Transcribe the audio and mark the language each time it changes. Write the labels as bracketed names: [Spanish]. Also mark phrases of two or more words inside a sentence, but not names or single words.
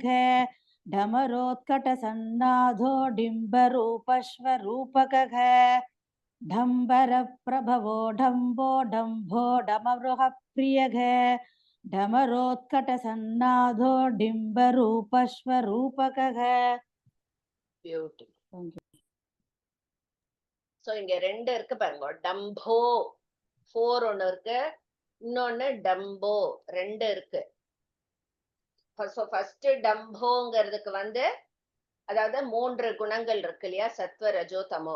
[Sanskrit] डमरोत्कट सन्नादो डिम्बरूप स्वरूपकः. डम्बर प्रभवो डम्बो डम्भो डमरुक प्रियः. डमरोत्कट सन्नादो डिम्बरूप स्वरूपकः. [English] Beautiful. [Tamil] சோ இங்க ரெண்டு இருக்கு பாருங்க. டம்போ 4 ஒன்னு இருக்கு, இன்னொன்னு டம்போ 2 இருக்கு. ஃபர்ஸ்ட் டம்போங்கிறதுக்கு வந்து அதாவது 3 குணங்கள் இருக்கு இல்லையா, [Sanskrit] सत्त्व रजो तमो.